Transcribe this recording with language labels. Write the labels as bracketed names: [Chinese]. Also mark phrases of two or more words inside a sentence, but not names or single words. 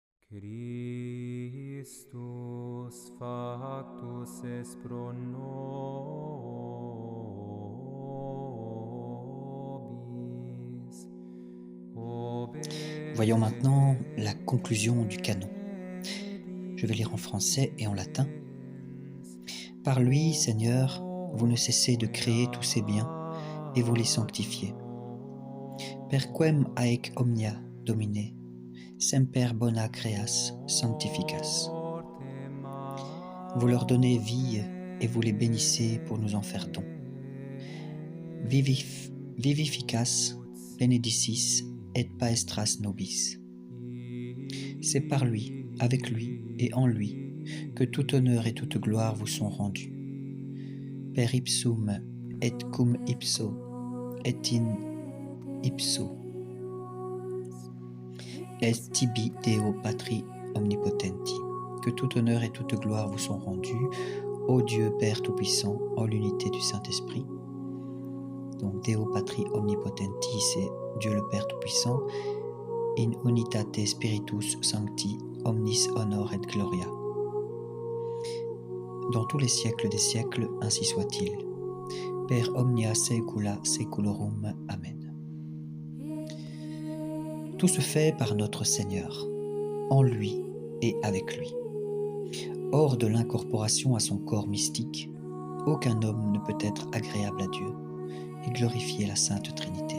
[Latin] Christus factus est pro nobis. [French] Voyons maintenant la conclusion du canon. Je vais lire en français et en latin. Par lui, Seigneur, vous ne cessez de créer tous ces biens et vous les sanctifiez. [Latin] Per quem haec omnia, Domine, semper bona creas sanctificas. [French] Vous leur donnez vie et vous les bénissez pour nous en faire don. [Latin] Vivificas benedicis et paestras nobis. [French] C'est par lui, avec lui et en lui que tout honneur et toute gloire vous sont rendus. [Latin] Per ipsum et cum ipso et in ipso. Est tibi Deo Patri omnipotenti. [French] Que tout honneur et toute gloire vous sont rendus, ô Dieu Père Tout-Puissant, en l'unité du Saint-Esprit. [Latin] Donc Deo Patri omnipotenti, [French] c'est Dieu le Père Tout-Puissant. [Latin] In unitate Spiritus Sancti, omnis honor et gloria. [French] Dans tous les siècles des siècles, ainsi soit-il. [Latin] Per omnia saecula saeculorum. Amen. [French] Tout se fait par notre Seigneur, en lui et avec lui. Hors de l'incorporation à son corps mystique, aucun homme ne peut être agréable à Dieu et glorifier la Sainte Trinité.